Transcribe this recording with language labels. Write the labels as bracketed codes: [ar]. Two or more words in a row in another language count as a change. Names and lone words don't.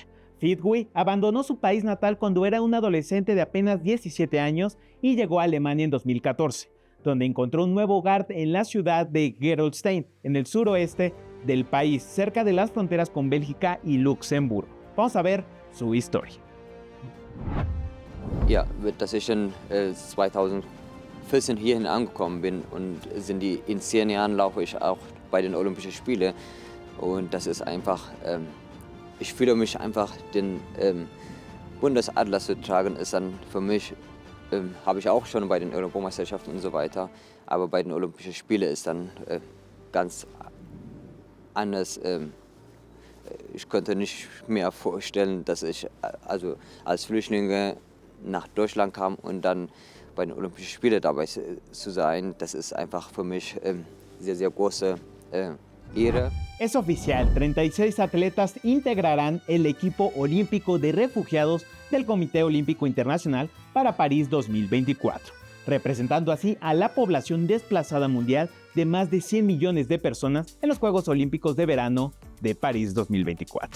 [es] Fidwi abandonó su país natal cuando era un adolescente de apenas 17 años y llegó a Alemania en 2014, donde encontró un nuevo hogar en la ciudad de Gerolstein, en el suroeste del país, cerca de las fronteras con Bélgica y Luxemburgo. Vamos a ver su historia. [de] Ja, dass ich in 2014 hierhin angekommen bin und in 10 Jahren laufe ich auch bei den Olympischen Spielen und das ist einfach, ich fühle mich einfach den Bundesadler zu tragen, ist dann für mich, habe ich auch schon bei den Europameisterschaften und so weiter, aber bei den Olympischen Spielen ist dann ganz anders. Ich konnte nicht mehr vorstellen, dass ich also als Flüchtling nach Deutschland kam und dann bei den Olympischen Spielen dabei zu sein. Das ist einfach für mich sehr, sehr große Ehre. [es] Es oficial, 36 atletas integrarán el equipo olímpico de refugiados del Comité Olímpico Internacional para París 2024, representando así a la población desplazada mundial de más de 100 millones de personas en los Juegos Olímpicos de Verano de París 2024.